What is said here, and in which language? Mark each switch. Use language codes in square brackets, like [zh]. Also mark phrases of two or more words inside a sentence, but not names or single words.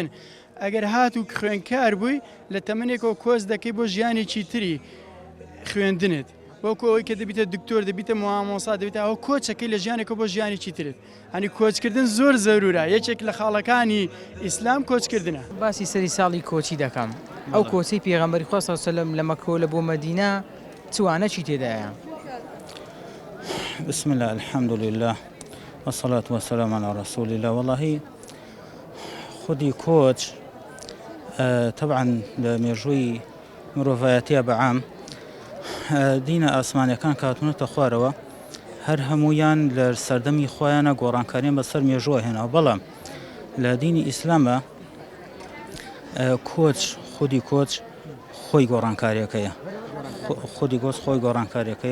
[ckb] ئەگەر هات و خوێنکار بووی لە تەمەنێکەوە کۆچ دەکەی بۆ ژیانێکی تری خوێندنت وەکو ئەوەی کە دەبیتە دکتۆر دەبیتە مامۆستا دەبێتە ئەو کۆچەکەی لە ژیانێکە بۆ ژیانێکی ترت. هەنی کۆچکردن زۆر زەرورە یەکێک لە خاڵەکانی ئیسلام کۆچکردنە. باسی سەری ساڵی کۆچی دەکەم ئەو کۆچەی پێغەمبەری خوا [ar] صلی الله علیه و سلم [ckb] لە مەککە لە بۆ مەدینە توانەی تێدایە؟ [ar] بسم الله الحمد لله والصلاة والسلام على رسول الله. [ckb] والله خودی کۆچ طبعا لە مێژووی مرۆڤایەتیە بەعام دینە ئاسمانیەکان کاتونەتە خوارەوە هەر هەمویان لە سەردەمی خۆیانە گۆڕانکاریان بەسەر مێژووە هێناوە. بەڵام لە دینی ئیسلامە کۆچ خودی کۆچ خۆی گۆڕانکاریەکەیە خودی گۆچ خۆی گۆڕانکاریەکەیە.